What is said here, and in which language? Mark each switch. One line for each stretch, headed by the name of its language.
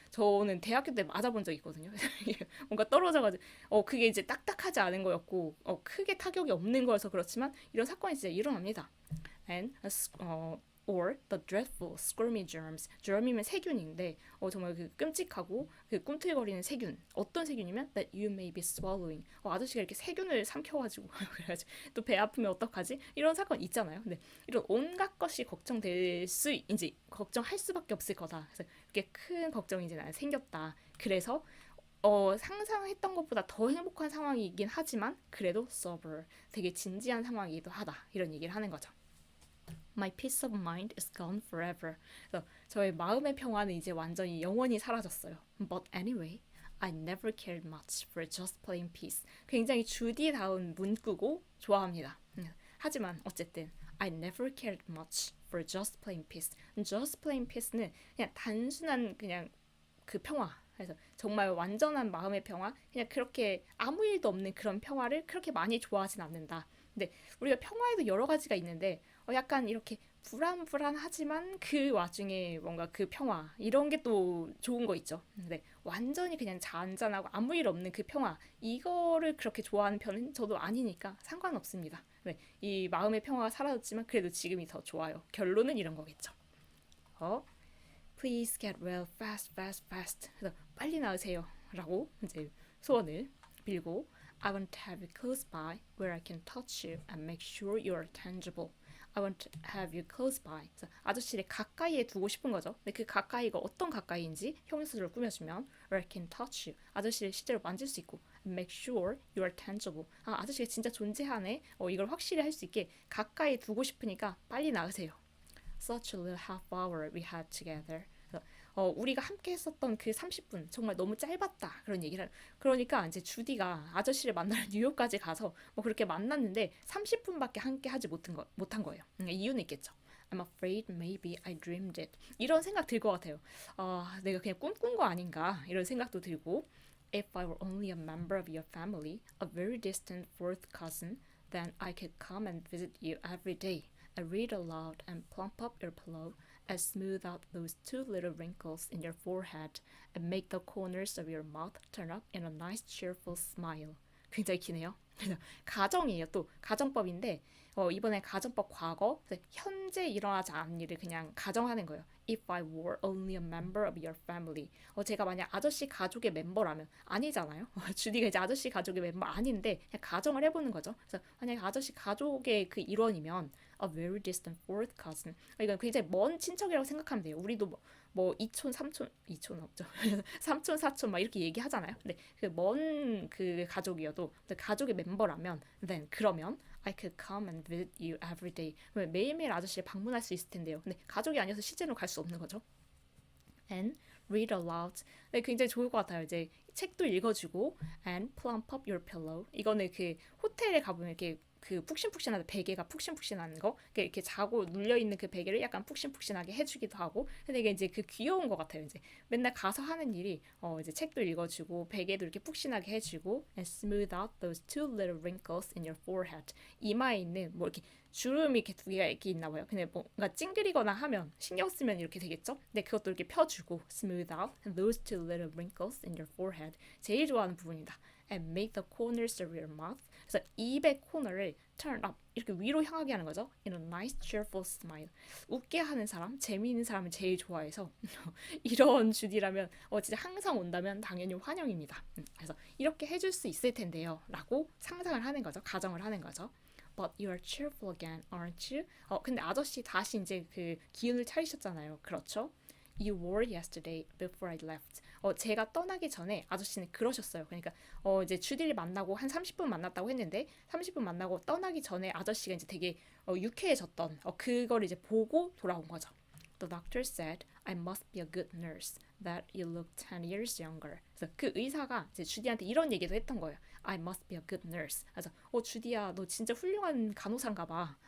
Korean: 저는 대학교 때 맞아본 적 있거든요. 뭔가 떨어져가지고 그게 이제 딱딱하지 않은 거였고 크게 타격이 없는 거여서 그렇지만 이런 사건이 진짜 일어납니다.
English: And or the dreadful squirmy germs.
Korean: germ이면 세균인데 정말 그 끔찍하고 그 꿈틀거리는 세균. 어떤 세균이면
English: that you may be swallowing.
Korean: 아저씨가 이렇게 세균을 삼켜가지고 그래가지고 또 배 아프면 어떡하지? 이런 사건 있잖아요. 근데 이런 온갖 것이 걱정될 수 이제 걱정할 수밖에 없을 거다. 그래서 이렇게 큰 걱정이 이제 나는 생겼다. 그래서 상상했던 것보다 더 행복한 상황이긴 하지만 그래도 sober. 되게 진지한 상황이기도 하다. 이런 얘기를 하는 거죠.
English: My peace of mind is gone forever.
Korean: 그래서 저의 마음의 평화는 이제 완전히 영원히 사라졌어요.
English: But anyway, I never cared much for just plain peace.
Korean: 굉장히 주디다운 문구고 좋아합니다. 하지만 어쨌든
English: I never cared much for just plain peace. just plain peace
Korean: 는 그냥 단순한 그냥 그 평화. 그래서 정말 완전한 마음의 평화, 그냥 그렇게 아무 일도 없는 그런 평화를 그렇게 많이 좋아하진 않는다. 근데 우리가 평화에도 여러 가지가 있는데 약간 이렇게 불안불안하지만 그 와중에 뭔가 그 평화 이런 게 또 좋은 거 있죠. 근데 완전히 그냥 잔잔하고 아무 일 없는 그 평화 이거를 그렇게 좋아하는 편은 저도 아니니까 상관없습니다. 네, 이 마음의 평화가 사라졌지만 그래도 지금이 더 좋아요. 결론은 이런 거겠죠.
English: Please get well fast, fast, fast.
Korean: 그래서 빨리 나으세요. 라고 이제 소원을 빌고
English: I want to have you close by where I can touch you and make sure you are tangible. I want to have you close by.
Korean: 그래서 아저씨를 가까이에 두고 싶은 거죠. 근데 그 가까이가 어떤 가까이인지 형용사로 꾸며주면
English: where I can touch you.
Korean: 아저씨를 실제로 만질 수 있고
English: and make sure you are tangible.
Korean: 아저씨가 진짜 존재하네. 이걸 확실히 할 수 있게 가까이 두고 싶으니까 빨리 나으세요.
English: such a little half hour we had together.
Korean: 그래서 우리가 함께 했었던 그 30분 정말 너무 짧았다 그런 얘기를 그러니까 이제 주디가 아저씨를 만나러 뉴욕까지 가서 뭐 그렇게 만났는데 30분밖에 함께 하지 못한 거예요. 이유는 있겠죠.
English: I'm afraid maybe I dreamed it.
Korean: 이런 생각 들 것 같아요. 내가 그냥 꿈꾼 거 아닌가 이런 생각도 들고
English: If I were only a member of your family, a very distant fourth cousin, then I could come and visit you every day. I read aloud and plump up your pillow and smooth out those two little wrinkles in your forehead and make the corners of your mouth turn up in a nice cheerful smile.
Korean: 굉장히 기네요. 그래서 가정이에요. 또 가정법인데 이번에 가정법 과거 현재 일어나지 않은 일을 그냥 가정하는 거예요.
English: If I were only a member of your family.
Korean: 제가 만약 아저씨 가족의 member라면 아니잖아요. 주디가 이제 아저씨 가족의 멤버 아닌데 그냥 가정을 해보는 거죠. 그래서 만약 아저씨 가족의 그 일원이면
English: a very distant fourth cousin.
Korean: 이건 굉장히 먼 친척이라고 생각하면 돼요. 우리도 뭐 이촌, 삼촌, 이촌 없죠. 삼촌, 사촌 막 이렇게 얘기하잖아요. 근데 그 먼 그 가족이어도 가족의 멤버라면 then 그러면
English: I could come and visit you every day.
Korean: 매일매일 아저씨를 방문할 수 있을 텐데요. 근데 가족이 아니어서 실제로 갈 수 없는 거죠.
English: And read aloud.
Korean: 네, 굉장히 좋을 것 같아요. 이제 책도 읽어주고
English: and plump up your pillow.
Korean: 이거는 그 호텔에 가보면 이렇게 그 푹신푹신한 베개가 푹신푹신한 거 이렇게 자고 눌려 있는 그 베개를 약간 푹신푹신하게 해주기도 하고 근데 이게 이제 그 귀여운 것 같아요. 이제 맨날 가서 하는 일이 이제 책도 읽어주고 베개도 이렇게 푹신하게 해주고
English: and smooth out those two little wrinkles in your forehead.
Korean: 이마에 있는 뭐 이렇게 주름이 이렇게 두 개가 이렇게 있나 봐요. 근데 뭔가 찡그리거나 하면 신경 쓰면 이렇게 되겠죠? 근데 그것도 이렇게 펴주고
English: smooth out those two little wrinkles in your forehead.
Korean: 제일 좋아하는 부분이다.
English: And make the corners of your mouth.
Korean: 그래서 입의 코너를 turn up 이렇게 위로 향하게 하는 거죠.
English: In a nice cheerful smile.
Korean: 웃게 하는 사람, 재미있는 사람을 제일 좋아해서 이런 주디라면 진짜 항상 온다면 당연히 환영입니다. 그래서 이렇게 해줄 수 있을 텐데요. 라고 상상을 하는 거죠. 가정을 하는 거죠.
English: But you are cheerful again, aren't you?
Korean: 근데 아저씨 다시 이제 그 기운을 차리셨잖아요. 그렇죠?
English: You were yesterday before I left.
Korean: 제가 떠나기 전에 아저씨는 그러셨어요. 그러니까 이제 주디를 만나고 한 30분 만났다고 했는데 30분 만나고 떠나기 전에 아저씨가 이제 되게 유쾌해졌던 그걸 이제 보고 돌아온 거죠.
English: The doctor said I must be a good nurse. That you look 10 years younger.
Korean: 그래서 그 의사가 이제 주디한테 이런 얘기도 했던 거예요.
English: I must be a good nurse.
Korean: 그래서 주디야 너 진짜 훌륭한 간호사인가 봐.